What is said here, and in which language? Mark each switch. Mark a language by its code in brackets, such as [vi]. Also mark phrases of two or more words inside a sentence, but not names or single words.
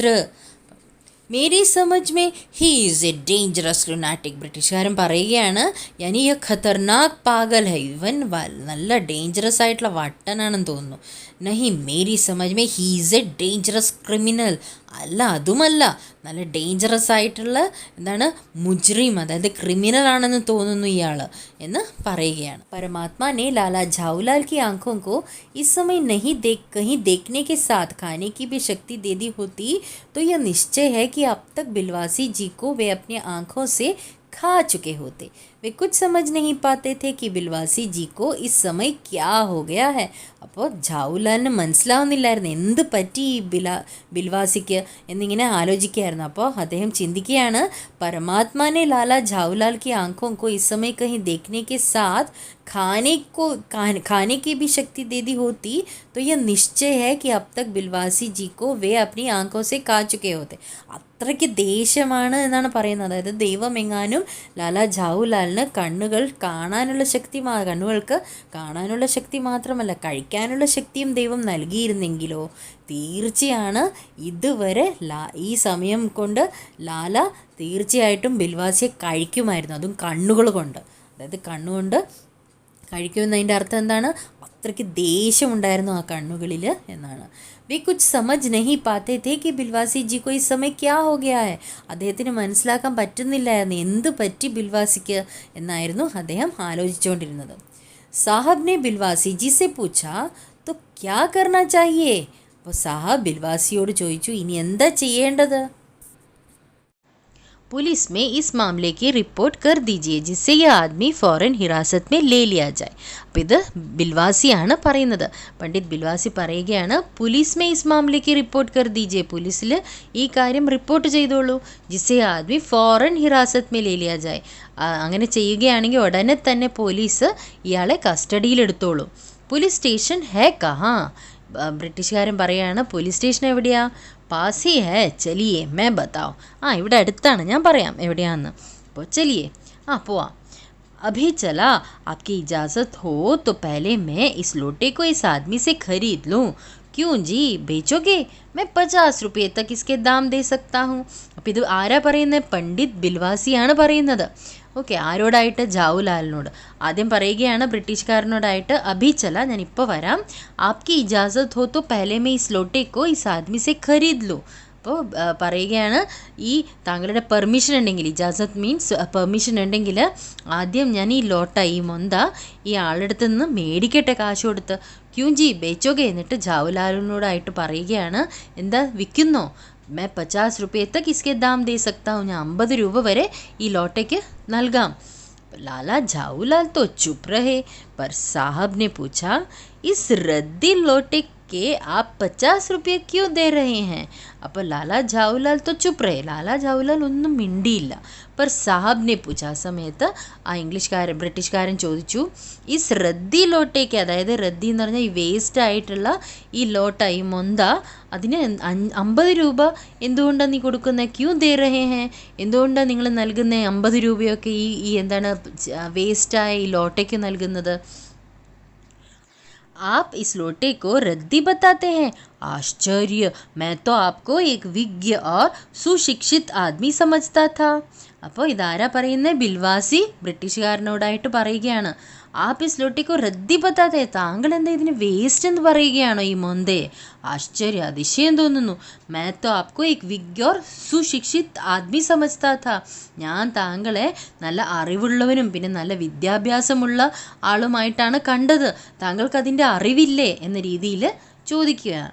[hi] मेरी समझ में [en] he is a dangerous lunatic, [ml] ബ്രിട്ടീഷുകാരൻ പറയുകയാണ്, [hi] यानी यह ख़तरनाक पागल है, [ml] ഇവൻ നല്ല ഡേഞ്ചറസ് ആയിട്ടുള്ള വട്ടനാണെന്ന് തോന്നുന്നു. [hi] नहीं मेरी समझ में [en] he is a dangerous criminal, [ml] അല്ല അതുമല്ല, നല്ല ഡേഞ്ചറസ് ആയിട്ടുള്ള എന്താണ് മുജ്രിം, അതായത് ക്രിമിനൽ ആണെന്ന് തോന്നുന്നു ഇയാൾ എന്ന് പറയുകയാണ്. [hi] परमात्मा ने लाला झाऊलाल की आंखों को इस समय नहीं देख कहीं देखने के साथ खाने की भी शक्ति दे दी होती तो यह निश्चय है कि अब तक बिलवासी जी को वे अपनी आंखों से खा चुके होते. वे कुछ समझ नहीं पाते थे कि बिलवासी जी को इस समय क्या हो गया है. [ml] അപ്പോൾ ജാവുലാലിന് മനസ്സിലാവുന്നില്ലായിരുന്നു എന്ത് പറ്റി ഈ ബിൽവാസിക്ക് എന്നിങ്ങനെ ആലോചിക്കുകയായിരുന്നു. അപ്പോൾ അദ്ദേഹം ചിന്തിക്കുകയാണ്, [hi] परमात्मा ने लाला झाऊलाल की आंखों को इस समय कहीं देखने के साथ खाने की भी शक्ति दे दी होती तो यह निश्चय है कि अब तक बिलवासी जी को वे अपनी आंखों से खा चुके होते. [ml] അത്രയ്ക്ക് ദേഷ്യമാണ് എന്നാണ് പറയുന്നത്. അതായത് ദൈവമെങ്ങാനും ലാലാ ജാവുലാലിന് കണ്ണുകൾക്ക് കാണാനുള്ള ശക്തി മാത്രമല്ല കഴിക്കാനുള്ള ശക്തിയും ദൈവം നൽകിയിരുന്നെങ്കിലോ തീർച്ചയാണ് ഇതുവരെ ഈ സമയം കൊണ്ട് ലാല തീർച്ചയായിട്ടും ബിൽവാസിയെ കഴിക്കുമായിരുന്നു, അതും കണ്ണുകൾ കൊണ്ട്. അതായത് കണ്ണുകൊണ്ട് കഴിക്കുമെന്നതിൻ്റെ അർത്ഥം എന്താണ്? അത്രയ്ക്ക് ദേഷ്യമുണ്ടായിരുന്നു ആ കണ്ണുകളിൽ എന്നാണ്. [hi] वे कुछ समझ नहीं पाते थे कि बिलवासी जी को इस समय क्या हो गया है. [ml] അദ്ദേഹത്തിന് മനസ്സിലാക്കാൻ പറ്റുന്നില്ലായിരുന്നു എന്ത് പറ്റി ബിൽവാസിക്ക് എന്നായിരുന്നു അദ്ദേഹം ആലോചിച്ചുകൊണ്ടിരുന്നത്. [hi] साहब ने बिलवासी जी से पूछा तो क्या करना चाहिए. [ml] അപ്പോൾ സാഹബ് ബിൽവാസിയോട് ചോദിച്ചു, ഇനി എന്താ ചെയ്യേണ്ടത്? [hi] पुलिस में इस मामले की रिपोर्ट कर दीजिए जिससे यह आदमी फ़ौरन हिरासत में ले लिया जाए. [ml] അപ്പോൾ ഇത് ബിൽവാസിയാണ് പറയുന്നത്. പണ്ഡിറ്റ് ബിൽവാസി പറയുകയാണ്, [hi] पुलिस में इस मामले की रिपोर्ट कर दीजिए, पुलिസിൽ [ml] ഈ കാര്യം റിപ്പോർട്ട് ചെയ്തോളൂ. [hi] जिससे यह आदमी फ़ौरन हिरासत में ले लिया जाए. [ml] അങ്ങനെ ചെയ്യുകയാണെങ്കിൽ ഉടനെ തന്നെ പോലീസ് ഇയാളെ കസ്റ്റഡിയിലെടുത്തോളൂ. [hi] पुलिस स्टेशन है कहाँ. [ml] ബ്രിട്ടീഷുകാരൻ പറയുകയാണ്, പോലീസ് സ്റ്റേഷൻ എവിടെയാ? [hi] पास ही है, चलिए मैं बताओ. [ml] ഇവിടെ അടുത്താണ്, ഞാൻ പറയാം എവിടെയാന്ന്. അപ്പോൾ ചലിയേ, പോവാം. [hi] अभी चला, आपकी इजाज़त हो तो पहले मैं इस लोटे को इस आदमी से खरीद लूँ. क्यों जी, बेचोगे? मैं 50 रुपये तक इसके दाम दे सकता हूँ. [ml] അപ്പോൾ ഇത് ആരാ പറയുന്നത്? പണ്ഡിറ്റ് ബിൽവാസിയാണ് പറയുന്നത്. ഓക്കെ, ആരോടായിട്ട്? ജാവുലാലിനോട്. ആദ്യം പറയുകയാണ് ബ്രിട്ടീഷുകാരനോടായിട്ട്, [hi] अभी चला, [ml] ഞാൻ ഇപ്പോൾ വരാം. [hi] आपकी इजाज़त हो तो पहले मैं इस लोटे को इस आदमी से खरीद लूँ. [ml] അപ്പോൾ പറയുകയാണ്, ഈ താങ്കളുടെ പെർമിഷൻ ഉണ്ടെങ്കിൽ, ഇജാസത്ത് മീൻസ് പെർമിഷൻ ഉണ്ടെങ്കിൽ ആദ്യം ഞാൻ ഈ ലോട്ട, ഈ മൊന്ത ഈ ആളുടെ നിന്ന് മേടിക്കട്ടെ കാശ് കൊടുത്ത്. [hi] क्यों जी बेचोगे. [ml] എന്നിട്ട് ജാവുലാലിനോടായിട്ട് പറയുകയാണ്, എന്താ വിൽക്കുന്നോ? [hi] मैं 50 रुपये तक इसके दाम दे सकता हूँ. [ml] ഞാൻ 50 രൂപ വരെ ഈ ലോട്ടയ്ക്ക് നൽകാം. [hi] लाला झाऊलाल तो चुप रहे, पर साहब ने पूछा, इस रद्दी लोटे के आप 50 रुपये क्यों दे रहे हैं. അപ്പോൾ ലാലാ ജാവുലാൽ तो चुप रहे, [ml] ലാലാ ജാവുലാൽ ഒന്നും മിണ്ടിയില്ല. [hi] पर साहब ने पूछा, [ml] സമയത്ത് ആ ബ്രിട്ടീഷുകാരൻ ചോദിച്ചു, [hi] इस रद्दी लोटे के, [ml] അതായത് റദ്ദി എന്ന് പറഞ്ഞാൽ ഈ വേസ്റ്റ് ആയിട്ടുള്ള ഈ ലോട്ട, ഈ മൊന്ത, അതിന് 50 രൂപ എന്തുകൊണ്ടാണ് നീ കൊടുക്കുന്നത്? [hi] क्यों दे रहे हैं, [ml] എന്തുകൊണ്ടാണ് നിങ്ങൾ നൽകുന്നത് 50 രൂപയൊക്കെ ഈ എന്താണ് വേസ്റ്റായ ഈ ലോട്ടയ്ക്ക് നൽകുന്നത്? [hi] आप इस लोटे को रद्दी बताते हैं. आश्चर्य, मैं तो आपको एक विज्ञ और सुशिक्षित आदमी समझता था. [ml] അപ്പോൾ ഇതാരാ പറയുന്നത്? ബിൽവാസി ബ്രിട്ടീഷുകാരനോടായിട്ട് പറയുകയാണ്, [hi] आप इस लोटे को रद्दी बताते, [ml] താങ്കൾ എന്താ ഇതിന് വേസ്റ്റ് എന്ന് പറയുകയാണോ ഈ മൊന്തയെ? ആശ്ചര്യ, അതിശയം തോന്നുന്നു. [hi] मैं तो आपको एक विज्ञ और सुशिक्षित आदमी समझता था, [ml] ഞാൻ താങ്കളെ നല്ല അറിവുള്ളവനും പിന്നെ നല്ല വിദ്യാഭ്യാസമുള്ള ആളുമായിട്ടാണ് കണ്ടത്, താങ്കൾക്ക് അതിൻ്റെ അറിവില്ലേ എന്ന രീതിയിൽ ചോദിക്കുകയാണ്.